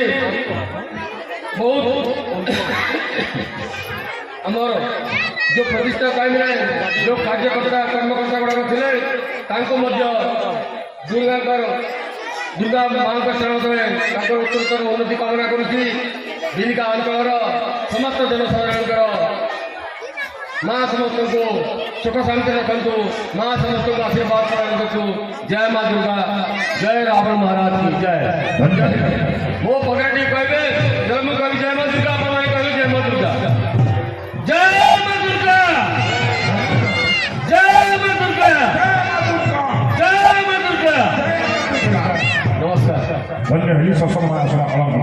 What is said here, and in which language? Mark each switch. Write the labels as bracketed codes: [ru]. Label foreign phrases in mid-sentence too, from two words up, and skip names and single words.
[or] ବହୁତ ଆମର ଯେଉଁ ପ୍ରତିଷ୍ଠା ଟାଇମ୍ରେ ଯେଉଁ କାର୍ଯ୍ୟକର୍ତ୍ତା କର୍ମକର୍ତ୍ତା ଗୁଡ଼ାକ ଥିଲେ ତାଙ୍କୁ ମଧ୍ୟ ଦୁର୍ଗା ମାଙ୍କ ଶରଣରେ ତାଙ୍କର ଉତ୍ତରୋତ୍ତର ଉନ୍ନତି କାମନା କରୁଛି। ବିନିକା ଅଞ୍ଚଳର ସମସ୍ତ ଜନସାଧାରଣଙ୍କର ମା ସମସ୍ତଙ୍କୁ ସୁଖ ଶାନ୍ତି ରଖନ୍ତୁ, ମା ସମସ୍ତଙ୍କୁ ଆଶୀର୍ବାଦ ପ୍ରଦାନ କରନ୍ତୁ। ଜୟ ମା ଦୁର୍ଗା, ଜୟ ରାବଣ ମହାରାଜ [hi] की जय। [or] ମୋ ପଗଡ଼ା ଟିକେ କହିବେ, ଜୟ ମୁଁ କହିବି ଜୟ ମା ଦୁର୍ଗା, ଆପଣମାନେ କହିବେ ଜୟ ମା ଦୁର୍ଗା। [hi] जय मां दुर्गा, जय मां दुर्गा, जय मां दुर्गा। नमस्कार। धन्य ही सत्संग